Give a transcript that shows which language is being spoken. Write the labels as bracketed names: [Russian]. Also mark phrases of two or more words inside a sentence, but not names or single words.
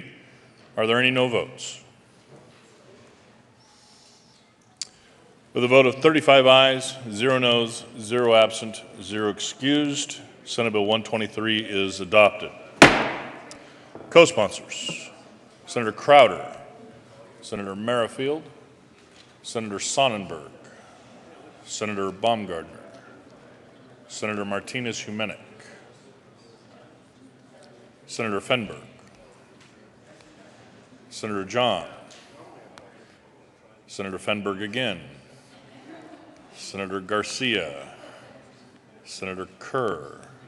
[English] Are there any no votes? With a vote of 35 ayes, 0 noes, 0 absent, 0 excused, Senate Bill 123 is adopted. Co-sponsors: Senator Crowder, Senator Merrifield, Senator Sonnenberg, Senator Baumgardner, Senator Martinez-Humenick, Senator Fenberg, Senator John, Senator Fenberg again, Senator Garcia, Senator Kerr,